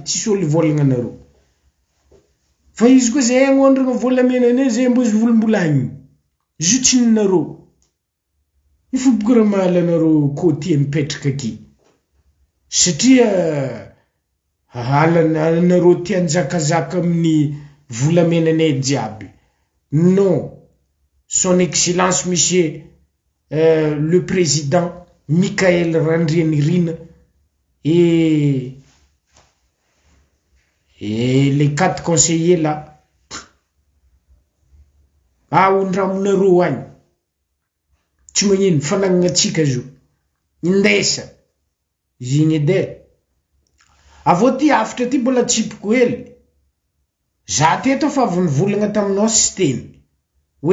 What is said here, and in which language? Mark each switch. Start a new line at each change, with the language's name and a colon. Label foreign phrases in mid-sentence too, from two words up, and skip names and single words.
Malagasy: Tsisy olo volagna nareo. Fa izy koa zay agnondrana volamena zay mbo volombolagny. Zutsiny nareo. Ifo bokora mahala nareo koty mipetraka aky. Satria nareo tianjakazaka amin'ny volamenanay jiaby. Non.
French: Son Excellence Monsieur le Président Mikael Randrianirina et les 4 conseillers là.
Malagasy: Aondramonareo agny. Tsy magnino fanagnatsika zo. Indesa. Zigny ede. Avô ty afatra ty mbola tsipiko hely. Za teto fa avy nivolagna taminao sy teny.